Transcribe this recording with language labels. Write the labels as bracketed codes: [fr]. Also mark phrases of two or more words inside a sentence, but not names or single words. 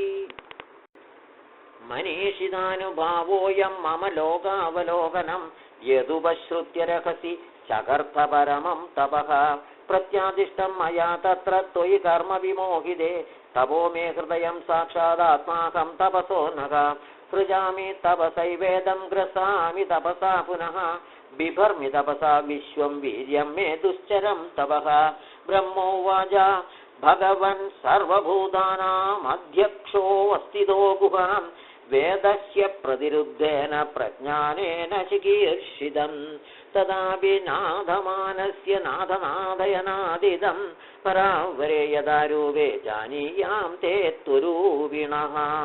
[sa] മനീഷിതാനുഭാവോയം മമ ലോകാവലോകനം യദുപശ്രുത്യ രഹസി ചകർത്ഥപരമം തപഃ പ്രത്യാദിഷ്ടം മയാ തത്ര ത്വയി കർമ്മ വിമോഹിതേ തപോ മേ ഹൃദയം സാക്ഷാദാത്മാഹം തപസോ നഃ സൃജാമി തപസൈവേദം ഗ്രസാമി തപസാ പുനഃ ബിഭർമി തപസാ വിശ്വം വീര്യം മേ ദുശ്ചരം തപഃ ബ്രഹ്മോവാച भगवन् सर्वभूतानामध्यक्षो अस्तितो गुहाम् वेदस्य प्रतिरुद्धेन प्रज्ञानेन चिकीर्षितम् तदापि नादमानस्य नादनादयनादिदम् परावरे यदा रूपे जानीयां ते त्वरूपिणः